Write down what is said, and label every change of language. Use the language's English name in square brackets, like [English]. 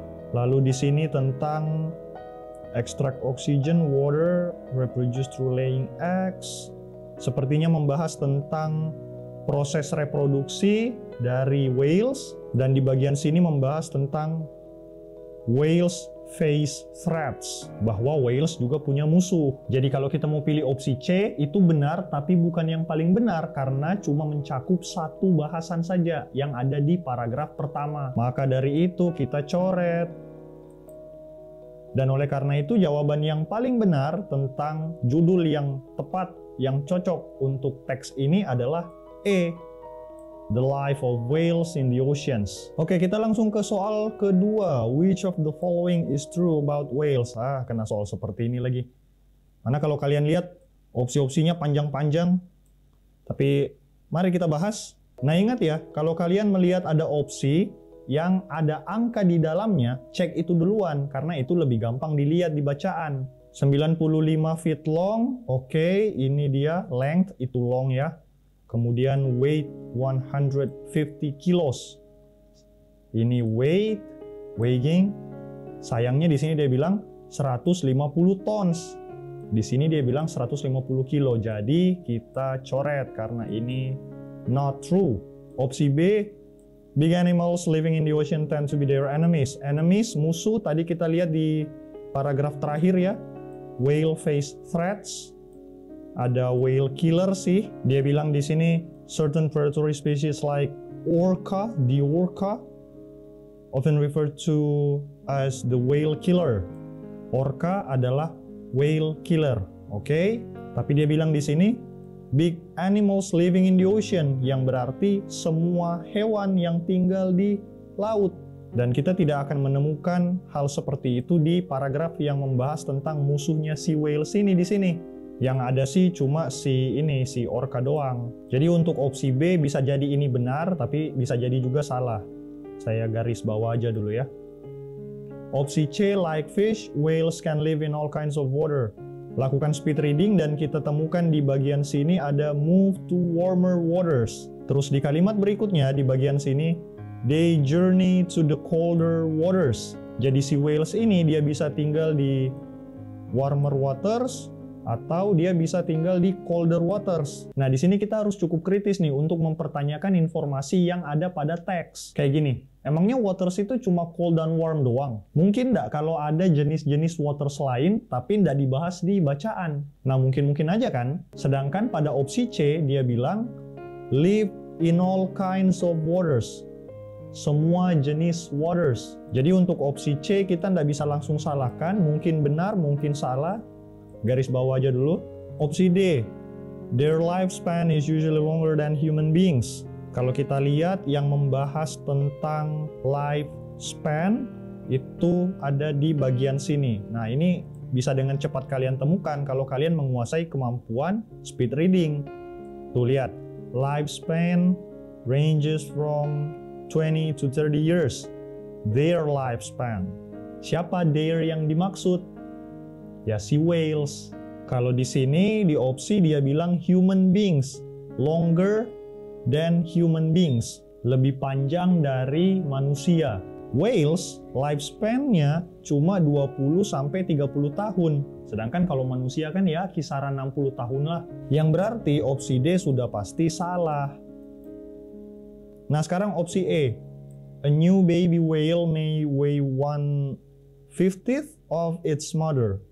[Indonesian] Lalu di sini tentang [English] extract oxygen, water, reproduce through laying eggs. [Indonesian] Sepertinya membahas tentang proses reproduksi dari whales, dan di bagian sini membahas tentang [English] whales face threats, [Indonesian] bahwa whales juga punya musuh. Jadi kalau kita mau pilih opsi C, itu benar, tapi bukan yang paling benar karena cuma mencakup satu bahasan saja yang ada di paragraf pertama. Maka dari itu kita coret. Dan oleh karena itu jawaban yang paling benar tentang judul yang tepat, yang cocok untuk teks ini adalah E, [English] The Life of Whales in the Oceans. [Indonesian] Oke, kita langsung ke soal kedua. [English] Which of the following is true about whales? [Indonesian] Kena soal seperti ini lagi. Mana kalau kalian lihat opsi-opsinya panjang-panjang. Tapi mari kita bahas. Nah, ingat ya, kalau kalian melihat ada opsi yang ada angka di dalamnya, cek itu duluan karena itu lebih gampang dilihat di bacaan. [English] 95 feet long, [Indonesian] oke, ini dia length, itu long ya. Kemudian weight 150 kilos. Ini weighing. Sayangnya di sini dia bilang 150 tons. Di sini dia bilang 150 kilo. Jadi kita coret karena ini [English] not true. Opsi B, big animals living in the ocean tend to be their enemies. [Indonesian] Enemies, musuh, tadi kita lihat di paragraf terakhir ya. [English] Whale face threats. Ada whale killer sih. [Indonesian] Dia bilang di sini [English] certain predatory species like orca, the orca, often referred to as the whale killer. [Indonesian] Orca adalah whale killer, oke? Tapi dia bilang di sini [English] big animals living in the ocean, [Indonesian] yang berarti semua hewan yang tinggal di laut. Dan kita tidak akan menemukan hal seperti itu di paragraf yang membahas tentang musuhnya si whales ini di sini. Yang ada sih cuma si orca doang. Jadi untuk opsi B bisa jadi ini benar, tapi bisa jadi juga salah. Saya garis bawah aja dulu ya. [English] Opsi C, like fish, whales can live in all kinds of water. [Indonesian] Lakukan speed reading dan kita temukan di bagian sini ada [English] move to warmer waters. [Indonesian] Terus di kalimat berikutnya di bagian sini, [English] they journey to the colder waters. [Indonesian] Jadi si whales ini dia bisa tinggal di warmer waters atau dia bisa tinggal di colder waters. Nah, di sini kita harus cukup kritis nih untuk mempertanyakan informasi yang ada pada teks. Kayak gini, emangnya waters itu cuma cold dan warm doang? Mungkin nggak kalau ada jenis-jenis waters lain tapi nggak dibahas di bacaan? Nah, mungkin-mungkin aja kan? Sedangkan pada opsi C, dia bilang, [English] live in all kinds of waters. [Indonesian] Semua jenis waters. Jadi untuk opsi C kita nggak bisa langsung salahkan, mungkin benar, mungkin salah. Garis bawah aja dulu. [English] Opsi D, their lifespan is usually longer than human beings. [Indonesian] Kalau kita lihat yang membahas tentang lifespan itu ada di bagian sini. Nah, ini bisa dengan cepat kalian temukan kalau kalian menguasai kemampuan speed reading. Tuh lihat, [English] lifespan ranges from 20 to 30 years. Their lifespan. [Indonesian] Siapa their yang dimaksud? Ya si whales. Kalau di sini di opsi dia bilang human beings, [English] longer than human beings, [Indonesian] lebih panjang dari manusia. Whales lifespan-nya cuma 20-30 tahun. Sedangkan kalau manusia kan ya kisaran 60 tahun lah. Yang berarti opsi D sudah pasti salah. Nah, sekarang opsi E. [English] A new baby whale may weigh 1/50 of its mother.